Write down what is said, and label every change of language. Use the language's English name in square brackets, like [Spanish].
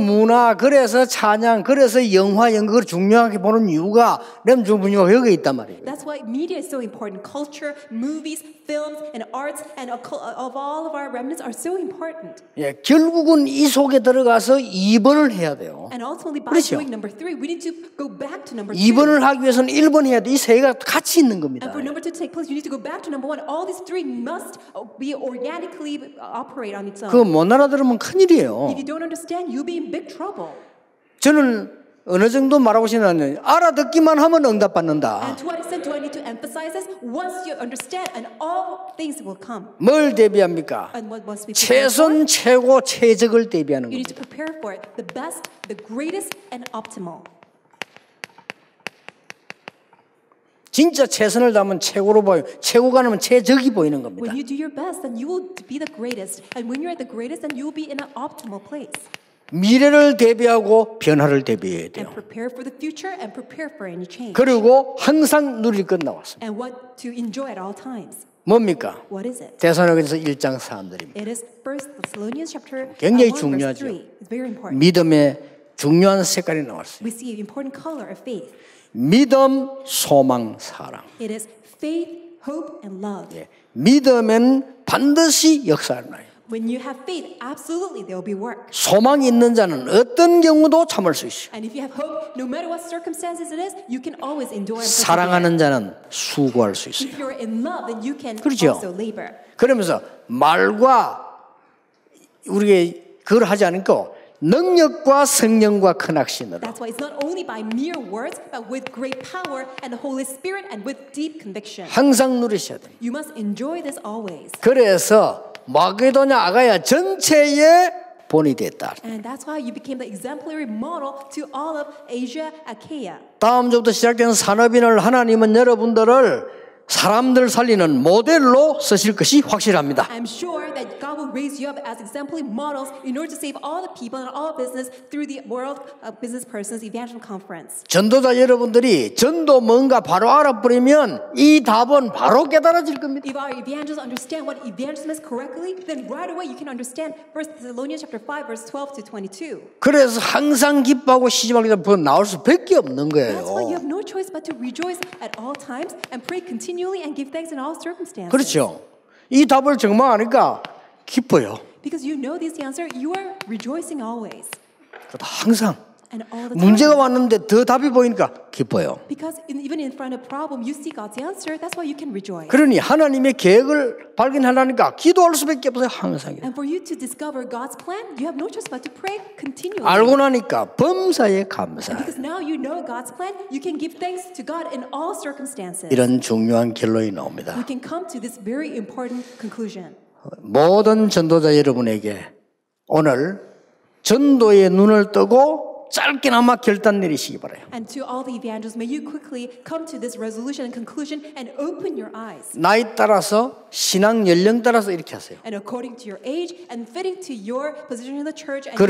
[Korean] 문화, 그래서 찬양, 그래서 영화, 연극을 중요하게 보는 이유가 렘중 분야가 여기 있단 말이에요. [English] That's why media is so important. Culture, movies, films, and arts, and of all of our remnants are so important. [Korean] 예, 결국은 이 속에 들어가서 2번을 해야 돼요. [English] And ultimately, by [Korean] 그렇죠. [English] doing number 3, we need to go back to number 2. [Korean] 2번을 하기 위해서는 1번 해야 돼. 이 세 개가 같이 있는 겁니다. [English] And for number 2 to take place, you need to go back to number 1. All these 3 must be organically operate on its own. [Korean] 그거 못 알아들으면 큰일이에요. [English] If you don't understand, you'll be in big trouble. [Korean] 저는 어느 정도 말하고 싶냐면 알아듣기만 하면 응답받는다. [English] And to what extent do I need to emphasize this? Once you understand, and all things will come. [Korean] 뭘 대비합니까? [English] And what must we prepare for? [Korean] 최선, 최고, 최적을 대비하는 [English] You need to [Korean] 겁니다. [English] prepare for it. The best, the greatest, and optimal. [Korean] 진짜 최선을 다하면 최고로 보여. 최고가 나면 최적이 보이는 겁니다. [English] When you do your best, then you will be the greatest. And when you're at the greatest, then you will be in an optimal place. [Korean] 미래를 대비하고 변화를 대비해야 돼요. [English] And prepare for the future and prepare for any change. [Korean] 그리고 항상 누릴 것 나왔습니다. [English] And what to enjoy at all times. [Korean] 뭡니까? [English] What is it? [Korean] 데살로니가서 1장 3절입니다. [English] It is 1 Thessalonians chapter 1 [Korean] 굉장히 [English] verse [Korean] 중요하죠. [English] 3. It's very important. [Korean] 믿음의 중요한 색깔이 나왔어요. [English] We see an important color of faith. [Korean] 믿음, 소망, 사랑. [English] It is faith, hope, and love. [Korean] 예. 믿음엔 반드시 역사를 나요. [English] When you have faith, absolutely there will be work. [Korean] 소망이 있는 자는 어떤 경우도 참을 수 있어요. [English] And if you have hope, no matter what circumstances it is, you can always endure and persevere. [Korean] 사랑하는 자는 수고할 수 있어요. [English] If you're in love, then you can [Korean] 그렇죠. [English] also labor. [Korean] 그러면서 말과 우리가 그걸 하지 않고 능력과 성령과 큰 확신으로 [English] That's why it's not only by mere words, but with great power and the Holy Spirit and with deep conviction. [Korean] 항상 누리셔야 돼요. [English] You must enjoy this always. [Korean] 그래서 마게도냐 아가야 전체의 본이 됐다. [English] And that's why you became the exemplary model to all of Asia, Achaia. [Korean] 다음 주부터 시작되는 산업인을 하나님은 여러분들을 사람들 살리는 모델로 쓰실 것이 확실합니다. [English] I'm sure that God will raise you up as exemplary models in order to save all the people and all business through the World Business Persons Evangelism Conference. [Korean] 전도자 여러분들이 전도 뭔가 바로 알아버리면 이 답은 바로 깨달아질 겁니다. [English] If our evangelists understand what evangelism is correctly, then right away you can understand 1 Thessalonians chapter 5 verse 12 to 22. [Korean] 그래서 항상 기뻐하고 시집하게 되면 나올 수밖에 없는 [English] That's why you have no choice but to rejoice at all times and pray continually and give thanks in all circumstances. [Korean] 그렇죠. 이 답을 정말 아니까 기뻐요. [English] Because you know this answer, you are rejoicing always [Korean] 항상 [English] and all the [Korean] 문제가 [English] time. [Korean] 왔는데 더 답이 보이니까 기뻐요. [English] Because even in front of problem, you see God's answer. That's why you can rejoice. [Korean] 그러니 하나님의 계획을 발견하려니까 기도할 수밖에 없어요. 항상. [English] And for you to discover God's plan, you have no choice but to pray continually. [Korean] 알고 나니까 범사에 감사. [English] Because now you know God's plan, you can give thanks to God in all circumstances. [Korean] 이런 중요한 결론이 나옵니다. [English] We can come to this very important conclusion. [Korean] 모든 전도자 여러분에게 오늘 전도의 눈을 뜨고 짧게나마 결단 내리시기 바라요. [English] And to all the evangelists, may you quickly come to this resolution and conclusion and open your eyes. [Korean] 나이 따라서 신앙 연령 따라서 이렇게 하세요. [English] And according to your age and fitting to your position in the church and your